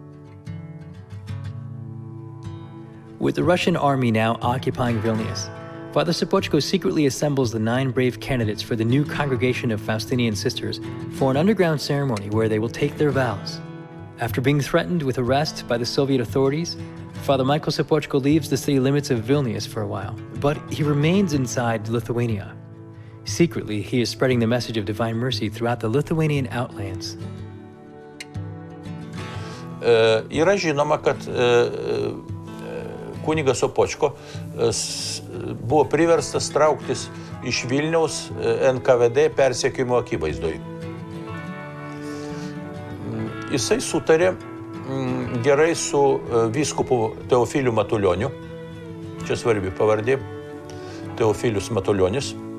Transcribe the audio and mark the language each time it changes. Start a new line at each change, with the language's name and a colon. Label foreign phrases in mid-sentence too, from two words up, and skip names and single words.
English: With the Russian army now occupying Vilnius, Father Sopochko secretly assembles the 9 brave candidates for the new congregation of Faustinian sisters for an underground ceremony where they will take their vows. After being threatened with arrest by the Soviet authorities, Father Michael Sopochko leaves the city limits of Vilnius for a while, but he remains inside Lithuania. Secretly, he is spreading the message of Divine Mercy throughout the Lithuanian outlands.
Lithuanian: Yra žinoma, kad kunigas Sopochko buvo priverstas trauktis iš Vilniaus NKVD persekiojimo akivaizdoj. Jisai sutarė gerai su vyskupu Teofiliu Matulioniu, čia svarbi pavardė, Teofilius Matulionis.